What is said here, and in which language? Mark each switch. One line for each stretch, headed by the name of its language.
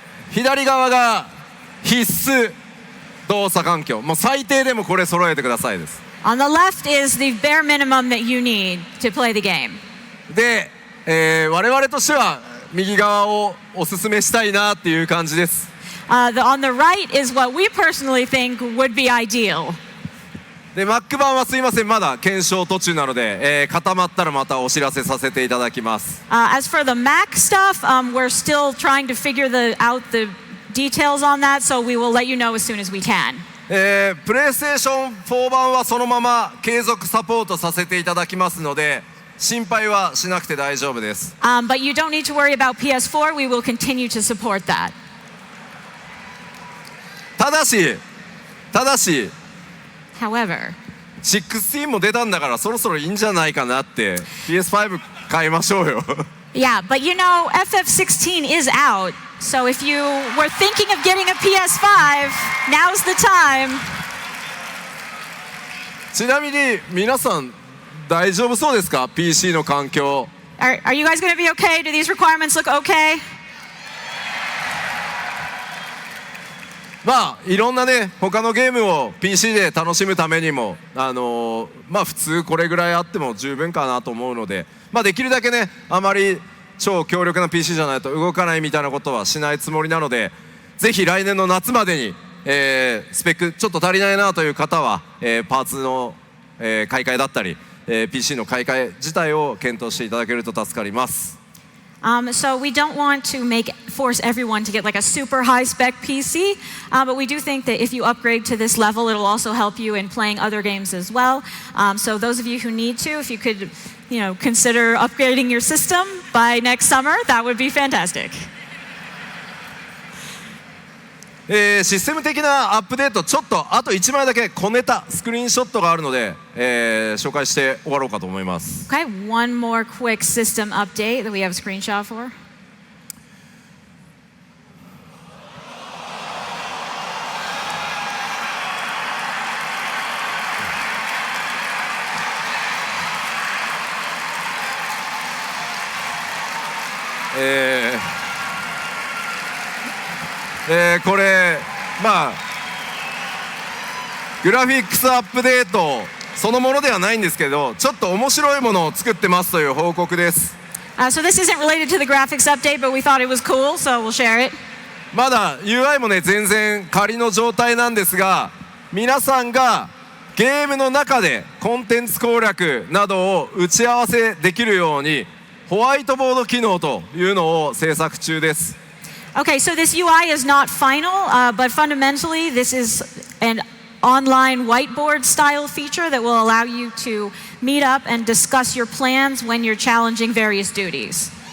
Japanese: 左側が必須動作環境、もう最低でもこれ揃えてくださいです。
English: On the left is the bare minimum that you need to play the game.
Japanese: で、我々としては右側をおすすめしたいなっていう感じです。
English: On the right is what we personally think would be ideal.
Japanese: で Mac 版はすいません、まだ検証途中なので、固まったらまたお知らせさせていただきます。
English: As for the Mac stuff, we're still trying to figure out the details on that, so we will let you know as soon as we can.
Japanese: PlayStation 4版はそのまま継続サポートさせていただきますので、心配はしなくて大丈夫です。
English: But you don't need to worry about PS4. We will continue to support that.
Japanese: ただし、
English: However,
Japanese: 16も出たんだからそろそろいいんじゃないかなって。 PS5 買いましょうよ。
English: yeah, but you know, FF14 is out, so if you were thinking of getting a PS5, now's the time.
Japanese: ちなみに皆さん大丈夫そうですか？ PC の環境。
English: Are you guys going to be okay? Do these requirements look okay?
Japanese: まあいろんなね他のゲームを PC で楽しむためにもまあ普通これぐらいあっても十分かなと思うので、まあできるだけねあまり超強力な PC じゃないと動かないみたいなことはしないつもりなので、ぜひ来年の夏までに、スペックちょっと足りないなという方は、パーツの、買い替えだったり、PC の買い替え自体を検討していただけると助かります。
English: So we don't want to force everyone to get like a super high spec PC, but we do think that if you upgrade to this level, it'll also help you in playing other games as well. So those of you who need to, if you could, consider upgrading your system by next summer, that would be fantastic.
Japanese: システム的なアップデート、ちょっとあと1枚だけ小ネタスクリーンショットがあるので、紹介して終わろうかと思います。
English: Okay, one more quick system update that we have a screenshot for.
Japanese: これまあグラフィックスアップデートそのものではないんですけど、ちょっと面白いものを作ってますという報告です。
English: So this isn't related to the graphics update, but we thought it was cool, so we'll share it.
Japanese: まだ UI もね全然仮の状態なんですが、皆さんがゲームの中でコンテンツ攻略などを打ち合わせできるようにホワイトボード機能というのを制作中です。
English: Okay, so this UI is not final, but fundamentally this is an online whiteboard style feature that will allow you to meet up and discuss your plans when you're challenging various duties.